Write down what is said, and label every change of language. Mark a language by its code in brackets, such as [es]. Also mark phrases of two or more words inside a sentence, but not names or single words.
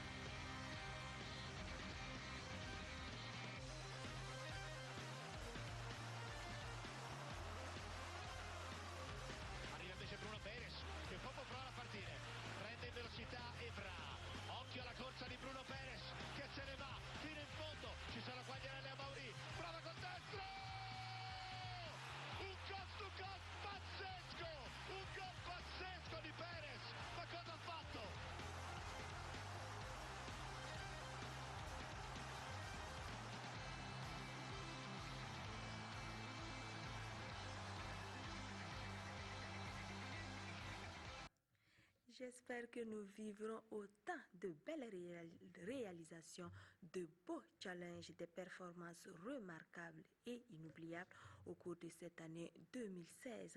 [it] Arriva invece Bruno Perez che poco prova a partire, prende in velocità Evra, occhio alla corsa di Bruno Perez che se ne va fino in fondo, ci sono Quagliarella e Mauri, prova con destro, un [en] cost to cost [it] pazzesco, un gol pazzesco di Perez, ma cosa ha fatto? [fr] J'espère que nous vivrons autant de belles réalisations, de beaux challenges, des performances remarquables et inoubliables au cours de cette année 2016.